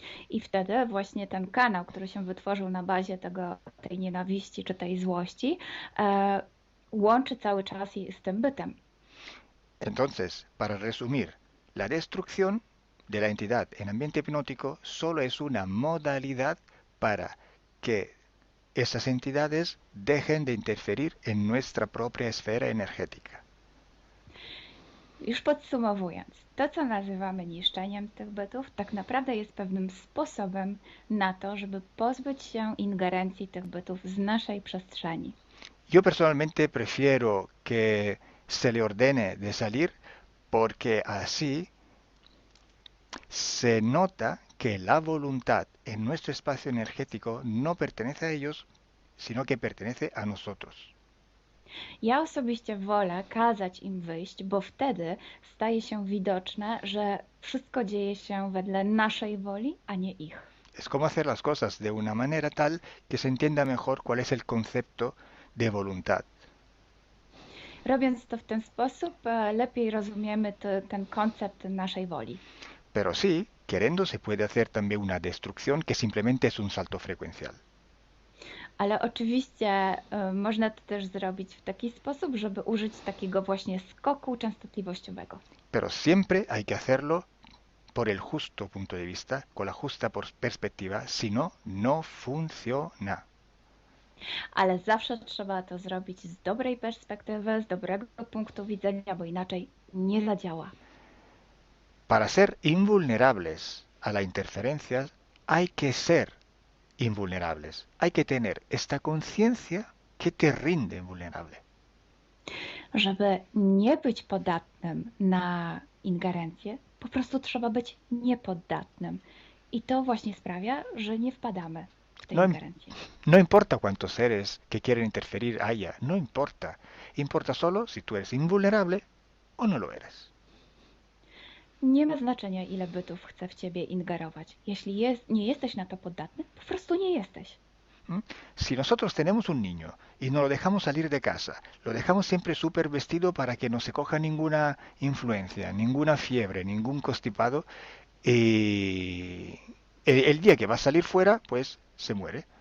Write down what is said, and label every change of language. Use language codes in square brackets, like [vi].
[pl] I wtedy właśnie ten kanał, który się wytworzył na bazie tej nienawiści czy tej złości, łączy cały czas z tym bytem. [es] Entonces, para resumir, la destrucción de la entidad en ambiente hipnótico solo es una modalidad para que esas entidades dejen de interferir en nuestra propia esfera energética. [pl] Już podsumowując, to co nazywamy niszczeniem tych bytów, tak naprawdę jest pewnym sposobem na to, żeby pozbyć się ingerencji tych bytów z naszej przestrzeni. [es] Yo personalmente prefiero que se le ordene de salir porque así se nota que la voluntad en nuestro espacio energético no pertenece a ellos, sino que pertenece a nosotros. [pl] Ja osobiście wolę kazać im wyjść, bo wtedy staje się widoczne, że wszystko dzieje się wedle naszej woli, a nie ich. [es] Es como hacer las cosas de una manera tal que se entienda mejor cuál es el concepto de voluntad. [pl] Robiąc to w ten sposób, lepiej rozumiemy ten koncept naszej woli. [es] Pero sí, queriendo se puede hacer también una destrucción que simplemente es un salto frecuencial. [pl] Ale oczywiście można to też zrobić w taki sposób, żeby użyć takiego właśnie skoku częstotliwościowego. [es] Pero siempre hay que hacerlo por el justo punto de vista, con la justa perspectiva, si no, no funciona. [pl] Ale zawsze trzeba to zrobić z dobrej perspektywy, z dobrego punktu widzenia, bo inaczej nie zadziała. [es] Para ser invulnerables a la interferencia hay que ser invulnerables. Hay que tener esta conciencia que te rinde invulnerable. [pl] Żeby nie być podatnym na ingerencję, po prostu trzeba być niepoddatnym. I to właśnie sprawia, że nie wpadamy. tej [es] No, [pl] ingerencji. [es] no importa cuántos seres que quieren interferir haya, no importa. Importa solo si tú eres invulnerable o no lo eres. [pl] Nie ma znaczenia, ile bytów chce w ciebie ingerować. Jeśli nie jesteś na to podatny, po prostu nie jesteś. ¿Mm? [es] Si nosotros tenemos un niño y no lo dejamos salir de casa, lo dejamos siempre súper vestido para que no se coja ninguna influencia, ninguna fiebre, ningún constipado, el día que va a salir fuera, pues se muere.